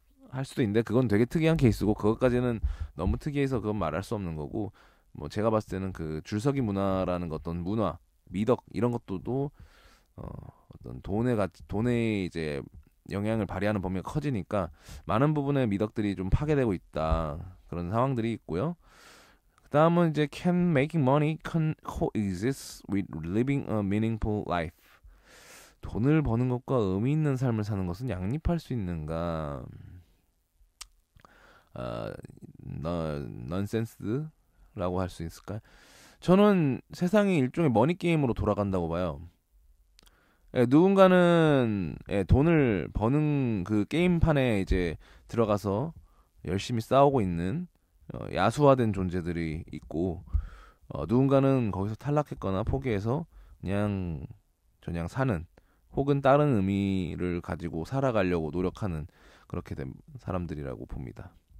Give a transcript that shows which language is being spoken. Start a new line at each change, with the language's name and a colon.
Korean: 할 수도 있는데 그건 되게 특이한 케이스고 그것까지는 너무 특이해서 그건 말할 수 없는 거고 뭐 제가 봤을 때는 그 줄서기 문화라는 것 어떤 문화 미덕 이런 것도 어떤 돈의 이제 영향을 발휘하는 범위가 커지니까 많은 부분의 미덕들이 좀 파괴되고 있다 그런 상황들이 있고요. 그 다음은 이제
English: can making money coexist with living a meaningful life.
Korean: 돈을 버는 것과 의미 있는 삶을 사는 것은 양립할 수 있는가? 어, 넌센스라고 할 수 있을까요? 저는 세상이 일종의 머니 게임으로 돌아간다고 봐요. 누군가는 돈을 버는 그 게임판에 이제 들어가서 열심히 싸우고 있는 야수화된 존재들이 있고 누군가는 거기서 탈락했거나 포기해서 그냥 사는 혹은 다른 의미를 가지고 살아가려고 노력하는 그렇게 된 사람들이라고 봅니다.